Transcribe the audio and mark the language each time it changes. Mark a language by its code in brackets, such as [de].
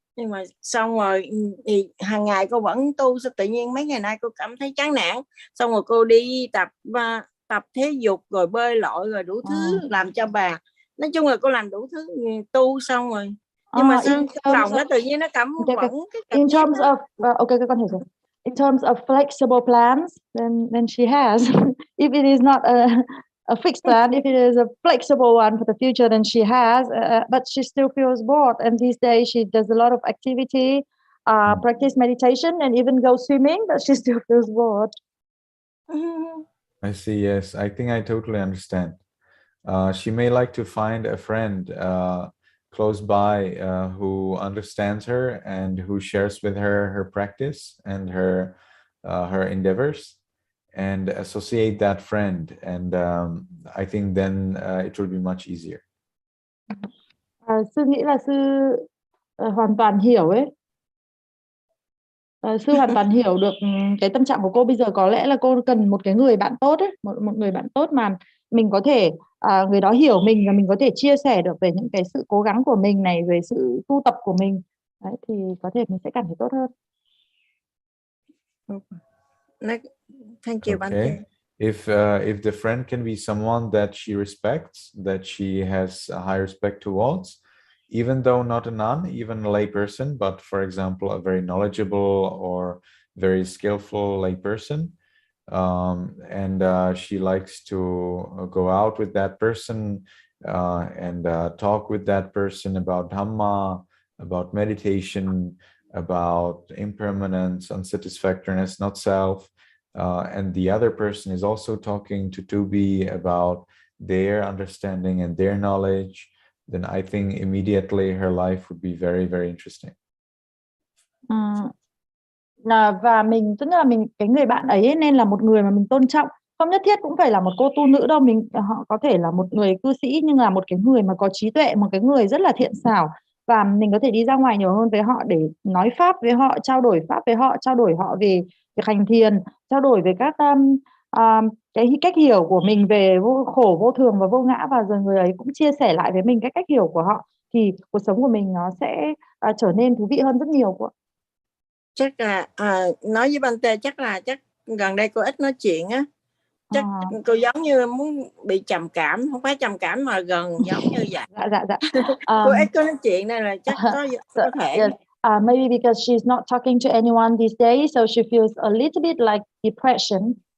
[vi] Nhưng mà xong rồi thì hàng ngày cô vẫn tu, sao tự nhiên mấy ngày nay cô cảm thấy chán nản, xong rồi cô đi tập thể dục rồi bơi lội rồi đủ thứ làm cho bà. Nói chung là cô làm đủ thứ, tu xong rồi nhưng mà sao trong lòng nó tự nhiên nó vẫn [en] in terms of okay, [vi] con hiểu rồi. [en] In terms of flexible plans, then she has. If it is not a fixed plan, if it is a flexible one for the future, then she has. But she still feels bored, and these days she does a lot of activity, practice meditation, and even go swimming. But she still feels bored. I see. Yes, I think I totally understand. She may like to find a friend close by who understands her and who shares with her practice and her endeavors, and associate that friend, and I think then it will be much easier. [vi] Sư nghĩ là sư hoàn toàn hiểu ấy. Sư hoàn toàn hiểu được cái tâm trạng của cô bây giờ. Có lẽ là cô cần một cái người bạn tốt ấy, một người bạn tốt mà mình có thể người đó hiểu mình và mình có thể chia sẻ được về những cái sự cố gắng của mình này, về sự tu tập của mình. Đấy, thì có thể mình sẽ cảm thấy tốt hơn. [en] Thank you. Okay. If the friend can be someone that she respects, that she has a high respect towards, even though not a nun, even a lay person, but for example, a very knowledgeable or very skillful lay person, and she likes to go out with that person and talk with that person about Dhamma, about meditation, about impermanence, unsatisfactoriness, not self, and the other person is also talking to be about their understanding and their knowledge, then I think immediately her life would be very, very interesting. [vi] Và mình, tức là mình, cái người bạn ấy nên là một người mà mình tôn trọng, không nhất thiết cũng phải là một cô tu nữ đâu, họ có thể là một người cư sĩ nhưng là một cái người mà có trí tuệ, một cái người rất là thiện xảo, và mình có thể đi ra ngoài nhiều hơn với họ để nói pháp với họ, trao đổi pháp với họ, trao đổi họ về việc hành thiền, trao đổi về các cái cách hiểu của mình về vô khổ, vô thường và vô ngã, và rồi người ấy cũng chia sẻ lại với mình cái cách hiểu của họ, thì cuộc sống của mình nó sẽ trở nên thú vị hơn rất nhiều. Chắc là nói với Bante chắc gần đây cô ít nói chuyện á, chắc cô giống như muốn bị trầm cảm, không phải trầm cảm mà gần giống như vậy. Dạ. Cô ít có nói chuyện nên là chắc có thể. [en] Yes. Maybe because she's not talking to anyone these days, so she feels a little bit like depression.